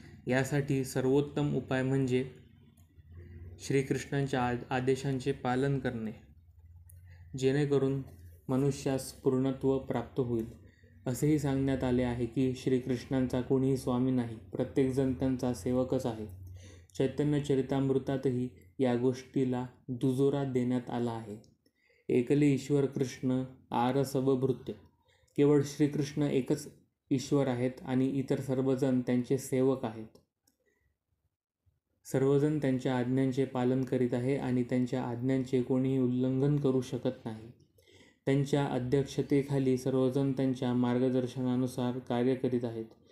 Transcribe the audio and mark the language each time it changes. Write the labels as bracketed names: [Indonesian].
[Marathi] यासाठी सर्वोत्तम उपाय म्हणजे श्रीकृष्णांच्या आदेशांचे पालन करणे, जेणेकरून मनुष्यास पूर्णत्व प्राप्त होईल. असेही सांगण्यात आले आहे की श्रीकृष्णांचा कोणीही स्वामी नाही, प्रत्येकजण त्यांचा सेवकच आहे. चैतन्य चरितामृतातही या गोष्टीला दुजोरा देण्यात आला आहे. [Bangla] एकले ईश्वर कृष्ण आर सब भृत्य. [Marathi] केवळ श्रीकृष्ण एकच ईश्वर आहेत आणि इतर सर्वजण त्यांचे सेवक आहेत. सर्वजण त्यांच्या आज्ञांचे पालन करीत आहे आणि त्यांच्या आज्ञांचे कोणीही उल्लंघन करू शकत नाही. त्यांच्या अध्यक्षतेखाली सर्वजण त्यांच्या मार्गदर्शनानुसार कार्य करीत आहेत.